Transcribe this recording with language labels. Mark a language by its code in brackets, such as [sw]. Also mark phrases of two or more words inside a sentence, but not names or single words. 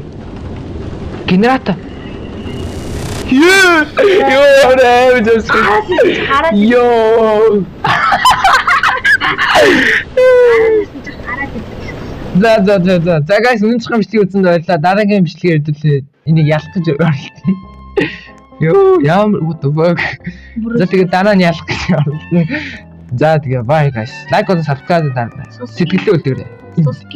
[mn] Генератор. Ёо нэ just. Хараад. Ёо. За guys өнөөдрийн бичлэгийг үзсэнд баярлалаа. Дараагийн бичлэгээр хэдүүлээ. Энийг ялтаж орлоо. Ёо ямар [en] what the fuck. [mn] За тэгээ дараа нь ялах гэж орлоо. За тэгээ [en] bye guys. Like and subscribe [mn] дараарай. Сэтгэлээ үлдээгээрэй.